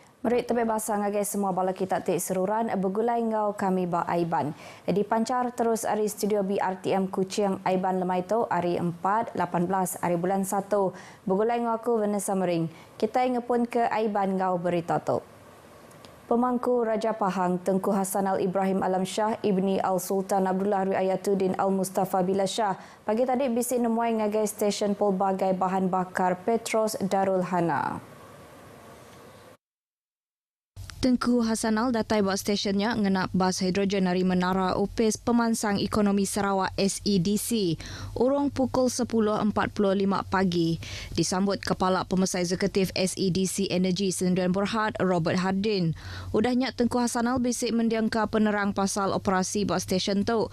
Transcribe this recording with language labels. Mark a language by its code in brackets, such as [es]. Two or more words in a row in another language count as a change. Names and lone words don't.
[iba] Merit tebik basah ngagai semua bala kita tik seruran bergulai ngau kami ba Aiban. Di pancar terus ari studio BRTM Kuching Aiban lemai tu hari 4, 18 hari bulan 1. Bergulai ngau aku Vanessa Mering. Kita ingepun ke Aiban ngau berita tu. Pemangku Raja Pahang Tengku Hassan Al-Ibrahim Alam Shah Ibni Al-Sultan Abdullah Riayatuddin Al-Mustafa Billah Shah pagi tadi bisik nemuai ngagai stesen pelbagai bahan bakar Petros Darul Hana. Tengku Hassanal datai buat stesyennya ngenak bas hidrogen dari Menara Opis Pemansang Ekonomi Sarawak SEDC urung pukul 10.45 pagi. Disambut Kepala Pemesai Eksekutif SEDC Energy Sdn Berhad Robert Hardin. Udahnya Tengku Hassanal bisik mendiangka penerang pasal operasi buat stesen tu.